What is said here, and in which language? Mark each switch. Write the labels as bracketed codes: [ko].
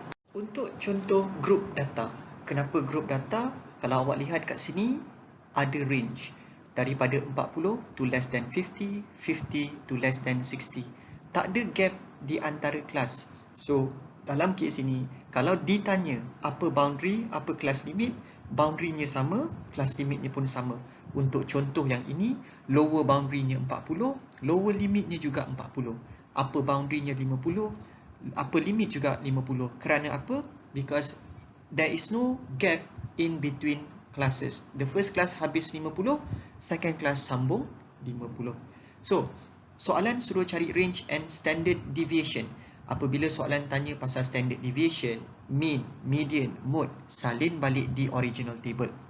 [ms] Untuk contoh group data. Kenapa group data? Kalau awak lihat kat sini, ada range. Daripada 40 [en] to less than [ms] 50, 50 to less than 60. Tak ada gap di antara kelas. So, dalam kes ini, kalau ditanya apa boundary, apa class limit, boundary-nya sama, class limit-nya pun sama. Untuk contoh yang ini, lower boundary-nya 40, lower limit-nya juga 40. Upper boundary-nya 50, upper limit juga 50. Kerana apa? [en] Because there is no gap in between classes. The first class habis 50, second class sambung 50. [ms] So, soalan suruh cari [en] range and standard deviation. [ms] Apabila soalan tanya pasal standard deviation, mean, median, mode, salin balik di original table.